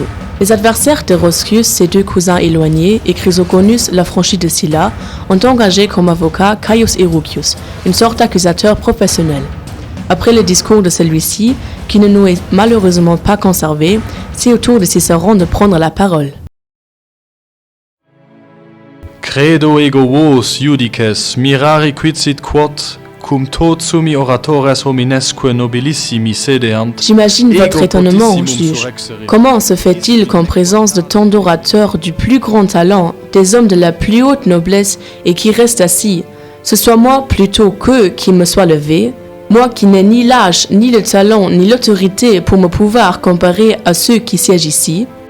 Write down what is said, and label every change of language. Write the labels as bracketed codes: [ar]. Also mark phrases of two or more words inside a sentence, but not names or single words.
[fr] Les adversaires de Roscus, ses deux cousins éloignés, et Chrysogonus, l'affranchi de Sylla, ont engagé comme avocat Caius Erucius, une sorte d'accusateur professionnel. Après le discours de celui-ci, qui ne nous est malheureusement pas conservé, C'est au tour de Cicéron de prendre la parole. [la] Credo ego vos, judices, mirari quidsit quod, cum tot sumi oratores hominesque nobilissimi sedeant. [fr] J'imagine votre étonnement, juge. Comment se fait-il qu'en présence de tant d'orateurs du plus grand talent, des hommes de la plus haute noblesse et qui restent assis, ce soit moi plutôt qu'eux qui me soient levés, moi qui n'ai ni l'âge, ni le talent, ni l'autorité pour me pouvoir comparer à ceux qui siègent ici?